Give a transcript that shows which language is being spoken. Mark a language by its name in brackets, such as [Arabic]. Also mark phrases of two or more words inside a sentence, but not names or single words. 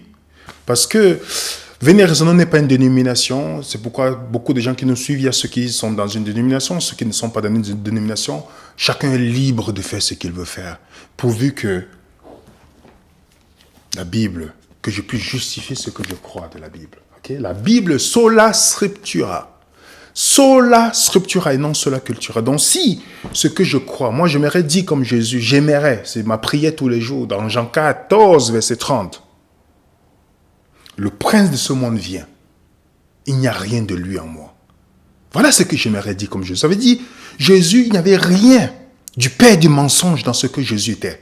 [French] Parce que Venez Raisonnant n'est pas une dénomination. C'est pourquoi beaucoup de gens qui nous suivent, il y a ceux qui sont dans une dénomination, ceux qui ne sont pas dans une dénomination. Chacun est libre de faire ce qu'il veut faire. Pourvu que la Bible, que je puisse justifier ce que je crois de la Bible. Okay? La Bible, [Latin] sola scriptura. Sola scriptura et non sola cultura. [French] Donc si ce que je crois, moi j'aimerais dire comme Jésus, j'aimerais, c'est ma prière tous les jours, dans Jean 14, verset 30. Le prince de ce monde vient. Il n'y a rien de lui en moi. Voilà ce que j'aimerais dire comme Jésus. Ça veut dire, Jésus, il n'y avait rien du père du mensonge dans ce que Jésus était.